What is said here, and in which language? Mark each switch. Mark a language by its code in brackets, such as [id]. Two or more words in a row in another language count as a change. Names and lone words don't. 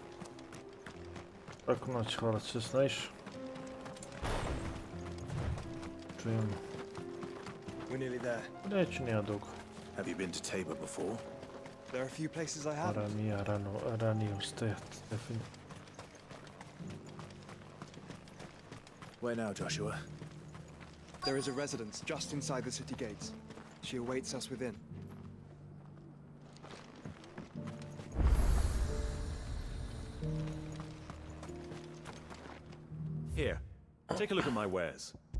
[hr] Laku noć, hvala ti se znaš. Čujemo. [en] We're nearly there. [hr] Neću nija dugo. [en] Have you been to Tabor before? There are a few places I haven't. [hr] Ranija, ranije ustajati, definitivno. [en] Where now, Joshua? There is a residence just inside the city gates. She awaits us within. Here, take a look at my wares.